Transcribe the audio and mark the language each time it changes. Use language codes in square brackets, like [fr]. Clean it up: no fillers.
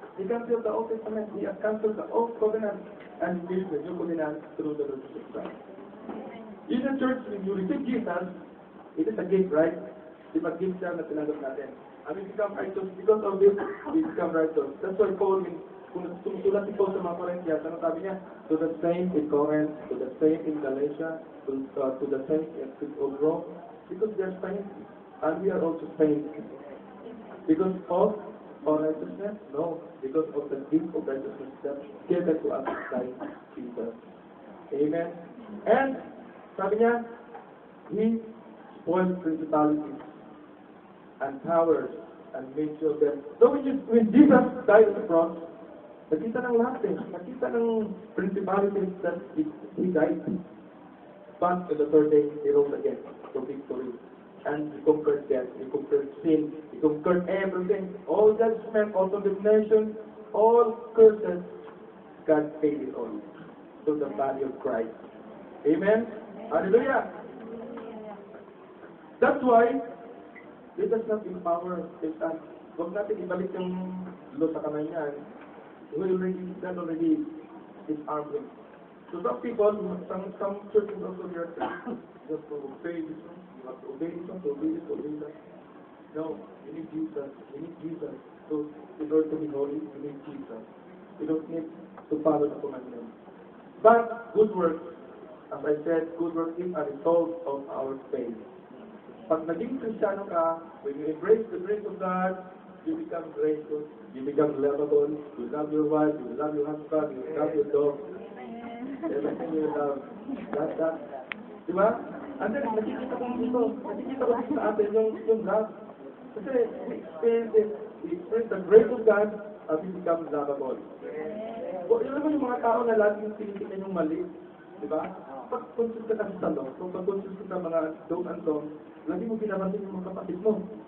[en] He canceled the Old Testament. He has canceled the Old Covenant and gave the New Covenant through the Lord Jesus Christ. In the church, when you receive Jesus, it is a gift, right? It's a gift [tl] siya na tinanggap natin. [en] And we become righteous. Because of this, we become righteous. That's why Paul in [tl] kung sumusulat si Paul sa mga Corinthians, ano sabi niya? [en] To the saints in Corinth, to the saints in Galatia, to the saints in Rome, because they are saints, and we are also saints. Because of our righteousness? No, because of the gift of righteousness that given to us by Jesus. Amen. And sabi niya, He spoiled principalities and powers and made sure that, so when Jesus died on the cross, [tl] nakita ng lahat nakita ng principalities [en] that He died. But on the third day, He rose again for victory. And He conquered death, He conquered sin, He conquered everything, all judgment, all condemnation, all curses. God paid it all through the body of Christ. Amen? Hallelujah! That's why, let us not empower Satan. [tl] Huwag natin ibalik yung law sa kamay niya. [en] God already disarmed him. So some people, some churches also here, just to obey this one, you have to obey this one, to obey this, to obey that. No, you need Jesus. You need Jesus. So in order to be holy, you need Jesus. You don't need to follow the commandments. But good works, as I said, good works is a result of our faith. [tl] Pag naging Kristiyano ka, [en] when you embrace the grace of God, you become grateful, you become lovable, you love your wife, you love your husband, you love your dog, everything you love. That. [tl] Di ba? [en] And then, [tl] nakikita ko sa atin yung love. [en] Kasi, we experience the grace of God, as we become lovable. [tl] Yun naman yung mga tao na laging tinitingnan yung mali. Di ba? Pag conscious ka kasi sa law, kung pag conscious ka sa mga don't and don't, lagi mo binabansin yung mga kapatid mo.